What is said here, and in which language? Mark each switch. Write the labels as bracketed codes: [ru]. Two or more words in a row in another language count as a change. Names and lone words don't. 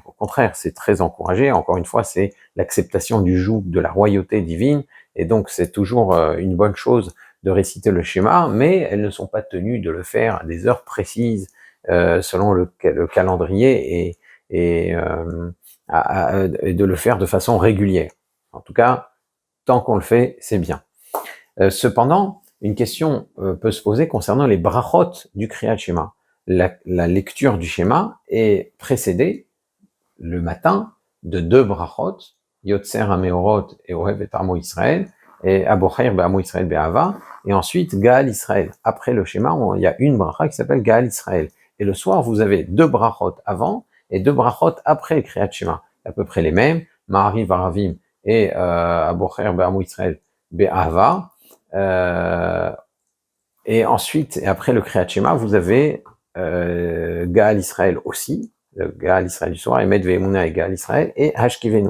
[fr] Au contraire, c'est très encouragé. Encore une fois, c'est l'acceptation du joug de la royauté divine, et donc c'est toujours une bonne chose de réciter le schéma, mais elles ne sont pas tenues de le faire à des heures précises selon le calendrier et de le faire de façon régulière. En tout cas, tant qu'on le fait, c'est bien. Cependant, une question peut se poser concernant les brachot du Kriyat Shema. La lecture du schéma est précédée le matin de deux brachot, Yotzer HaMeorot et Ohev et Amo Israël, et Abocher Be'amo Israël Be'ava, et ensuite Gaal Israël. Après le schéma, il y a une bracha qui s'appelle Gaal Israël. Et le soir, vous avez deux brachot avant et deux brachot après le Kriyat Shema. À peu près les mêmes, Ma'ariv Varavim et Abocher Be'amo Israël Be'ava. Et ensuite, et après le Kriyat Shema, vous avez Gaal Israël aussi, le Gaal Israël du soir, et Med Ve'emuna et Gaal Israël, et Hashkivenu.